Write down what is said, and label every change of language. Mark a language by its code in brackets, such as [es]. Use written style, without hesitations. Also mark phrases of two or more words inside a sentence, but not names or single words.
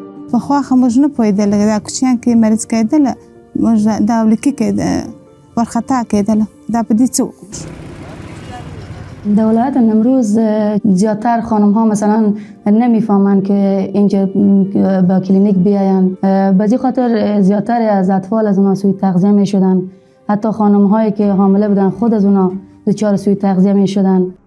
[ps] پخوا خو موږ نه پوهېدل دا کوچیان کې مریض کېدل موږ دا ولکې کېده ورخطا کېدل دا په دې څه وکړو. [fa] در ولایت نیمروز زیادتر خانم ها مثلا نمیفهمند که اینجا با کلینیک بیاین، به خاطر زیادتر از اطفال از اونا سوء تغذیه می شدن. حتی خانم هایی که حامله بودن خود از اونا دچار سوء تغذیه می شدن.